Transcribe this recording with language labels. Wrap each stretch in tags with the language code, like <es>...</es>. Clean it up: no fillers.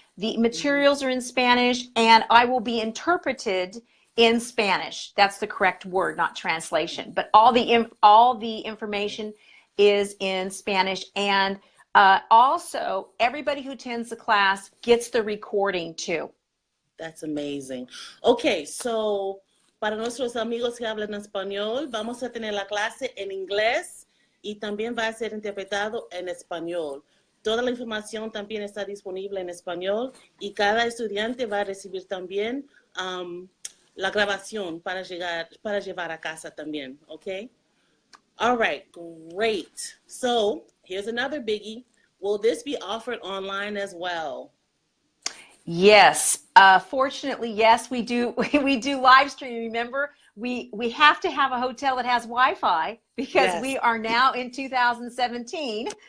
<en>The materials are in Spanish, and I will be interpreted in Spanish. That's the correct word, not translation. But all the information is in Spanish, and also everybody who attends the class gets the recording too. that's amazing.</en> <es>Okay, so para nuestros amigos que hablan español, vamos a tener la clase en inglés y también va a ser interpretado en español. Toda la información también está disponible en español y cada estudiante va a recibir también la grabación para llevar a casa también, okay?</es> <en>All right, great. So here's another biggie. Will this be offered online as well? Yes. Fortunately, yes, we do. We do live stream. Remember, we have to have a hotel that has Wi-Fi because Yes, we are now in 2017.</en>